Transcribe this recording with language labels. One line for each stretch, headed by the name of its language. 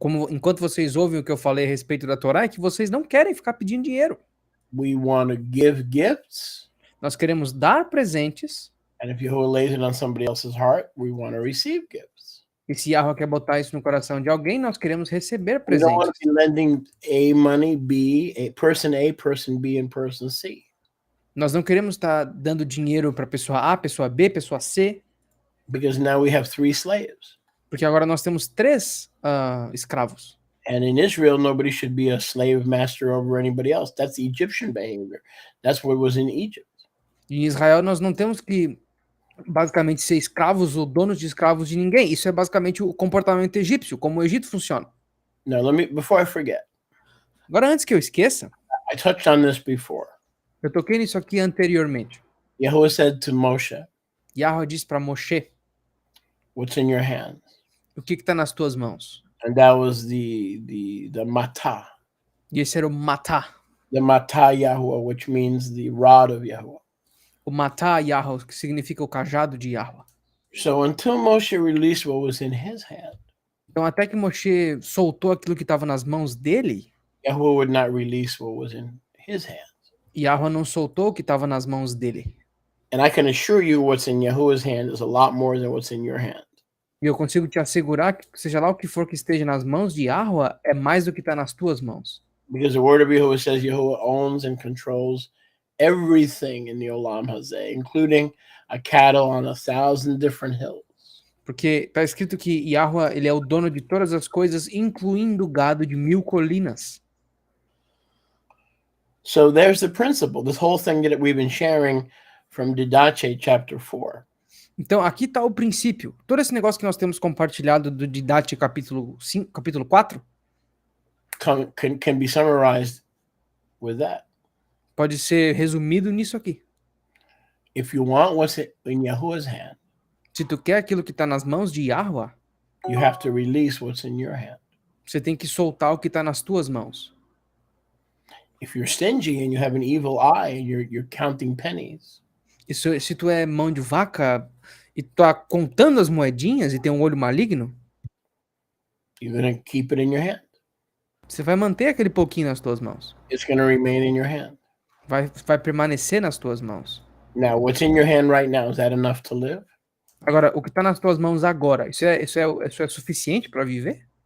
Portuguese: Enquanto vocês ouvem o que eu falei a respeito da Torá, é que vocês não querem ficar pedindo dinheiro.
English: We want to give gifts.
Portuguese: Nós queremos dar presentes.
English: And if Yahuwah lays it on somebody else's heart, we want to receive gifts.
Portuguese: E se Yahweh quer botar isso no coração de alguém, nós queremos receber
English: We don't want
Portuguese: presentes.
English: to be lending A money, A, person B, and person C.
Portuguese: Nós não queremos estar dando dinheiro para pessoa A, pessoa B, pessoa C,
English: Because now we have 3 slaves.
Portuguese: porque agora nós temos 3 escravos.
English: And in Israel, nobody should be a slave master over anybody else. That's Egyptian behavior. That's what was in Egypt.
Portuguese: E em Israel nós não temos que basicamente ser escravos ou donos de escravos de ninguém. Isso é basicamente o comportamento egípcio, como o Egito funciona.
English: Now, before I forget,
Portuguese: Agora, antes que eu esqueça,
English: I touched on this before.
Portuguese: eu toquei nisso aqui anteriormente.
English: Yahweh said to Moshe,
Portuguese: Yahweh disse para Moshe,
English: "What's in your hands?"
Portuguese: o que está nas tuas mãos?
English: And that was the matah,
Portuguese: E esse era o matá.
English: the matah Yahweh, which means the rod of Yahweh.
Portuguese: O matá Yahweh, que significa o cajado de Yahweh.
English: So until Moshe released what was in his hand,
Portuguese: Então, até que Moshe soltou aquilo que estava nas mãos dele,
English: Yahweh would not release what was in his hand.
Portuguese: Yahweh não soltou o que estava nas mãos dele.
English: And I can assure you what's in Yahuwah's hand is a lot more than what's in your hand.
Portuguese: E eu consigo te assegurar que, seja lá o que for que esteja nas mãos de Yahweh, é mais do que está nas tuas mãos.
English: Because the word of Yahuwah says Yahuwah owns and controls everything in the Olam Hazeh, including a cattle on 1,000 different hills.
Portuguese: Porque está escrito que Yahweh, ele é o dono de todas as coisas, incluindo o gado de 1000 colinas.
English: So there's the principle, this whole thing that we've been sharing from Didache chapter 4.
Portuguese: Então, aqui está o princípio. Todo esse negócio que nós temos compartilhado do Didache capítulo 5, capítulo 4,
English: Can be summarized with that.
Portuguese: pode ser resumido nisso aqui.
English: If you want what's in Yahuwah's hand,
Portuguese: Se tu quer aquilo que está nas mãos de Yahweh,
English: you have to release what's in your hand.
Portuguese: você tem que soltar o que está nas tuas mãos.
English: If you're stingy and you have an evil eye and you're counting pennies,
Portuguese: E se tu é mão de vaca e tá contando as moedinhas e tem um olho maligno,
English: you're going to keep it in your hand.
Portuguese: você vai manter aquele pouquinho nas tuas mãos.
English: It's going to remain in your hand.
Portuguese: Vai permanecer nas tuas mãos.
English: Now, what's in your hand right now, is that enough to live?
Portuguese: Agora, o que está nas tuas mãos agora, isso é suficiente para viver?